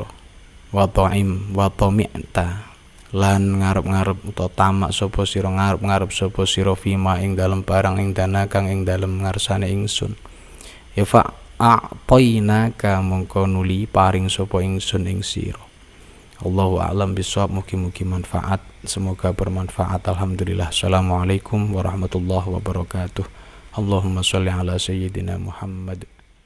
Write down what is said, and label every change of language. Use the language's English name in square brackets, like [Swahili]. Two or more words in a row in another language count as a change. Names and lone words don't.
[Arabic] وطمعت [Javanese] lan ngarep-ngarep utawa tamak sapa sira, ngarep-ngarep sapa sira fima ing dalem barang ing dana kang ing dalem ngarsane ingsun. [Arabic] يا فأعطيناك [Javanese] mongko nuli paring sapa ingsun ing sira. [Arabic] الله أعلم بالصواب, [Javanese] mugi-mugi manfaat, [Indonesian] semoga bermanfaat. [Arabic] Alhamdulillah. السلام عليكم ورحمة الله وبركاته. اللهم صل على سيدنا محمد.